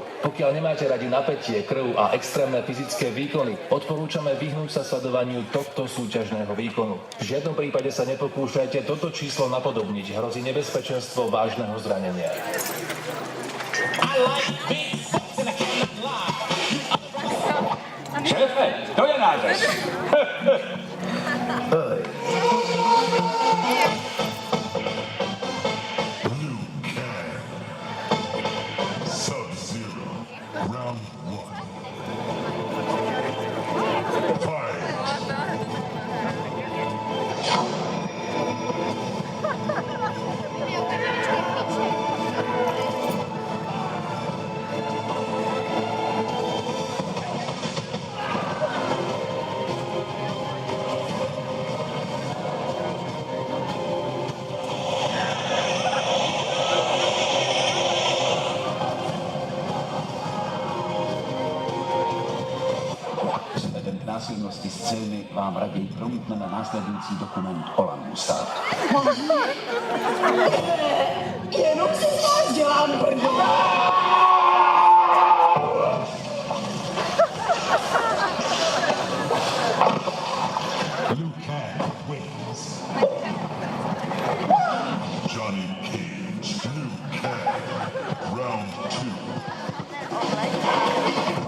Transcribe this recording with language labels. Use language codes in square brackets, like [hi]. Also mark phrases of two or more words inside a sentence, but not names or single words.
[sk] Pokiaľ nemáte radi napätie, krv a extrémne fyzické výkony, odporúčame vyhnúť sa sledovaniu tohto súťažného výkonu. V žiadnom prípade sa nepokúšajte toto číslo napodobniť. Hrozí nebezpečenstvo vážneho zranenia. [cs] Šéfe, to je nářez. [en] Sub-Zero, round 1. Fight! [cs] Vzhledem k násilnosti scény vám raději promítneme následující dokument o Langustát. Jenom si z vás dělám prdel. [en] Liu Kang wins. Johnny Cage, Liu Kang, round 2.